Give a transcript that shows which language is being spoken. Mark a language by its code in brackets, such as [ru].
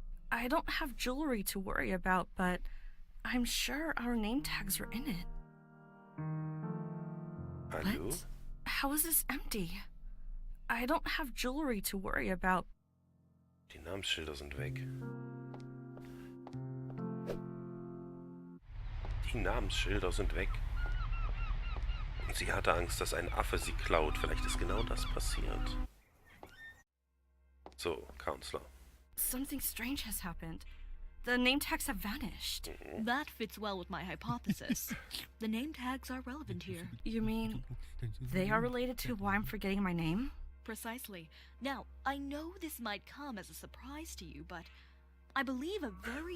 [en] I don't have jewelry to worry about, but I'm sure our name tags are in it. [de] Hallo? [en] What? How is this empty? I don't have jewelry to worry about. [de] Die Namensschilder sind weg. Die Namensschilder sind weg. Und sie hatte Angst, dass ein Affe sie klaut. Vielleicht ist genau das passiert. So, Counselor. [en] Something strange has happened. The name tags have vanished. That fits well with my hypothesis. The name tags are relevant here. You mean they are related to why I'm forgetting my name? Precisely. Now, I know this might come as a surprise to you, but I believe a very